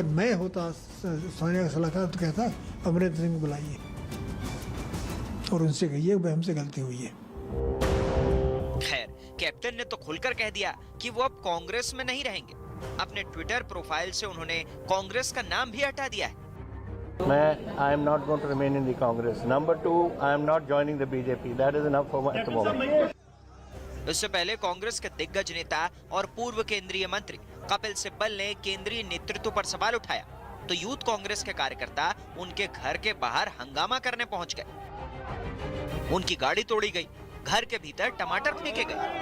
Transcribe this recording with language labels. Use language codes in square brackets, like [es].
[hi] अगर मैं होता सोनिया का सलाहकार तो कहता अमरिंदर सिंह को बुलाइए और उनसे कहिए कि हमसे गलती हुई है। खैर, कैप्टन ने तो खुलकर कह दिया कि वो अब कांग्रेस में नहीं रहेंगे। अपने ट्विटर प्रोफाइल से उन्होंने कांग्रेस का नाम भी हटा दिया है। [en] I am not going to remain in the Congress. Number 2, I am not joining the BJP. That is enough for at the moment. [hi] इससे पहले कांग्रेस के दिग्गज नेता और पूर्व केंद्रीय मंत्री कपिल सिब्बल ने केंद्रीय नेतृत्व पर सवाल उठाया तो यूथ कांग्रेस के कार्यकर्ता उनके घर के बाहर हंगामा करने पहुंच गए। उनकी गाड़ी तोड़ी गई, घर के भीतर टमाटर फेंके गए।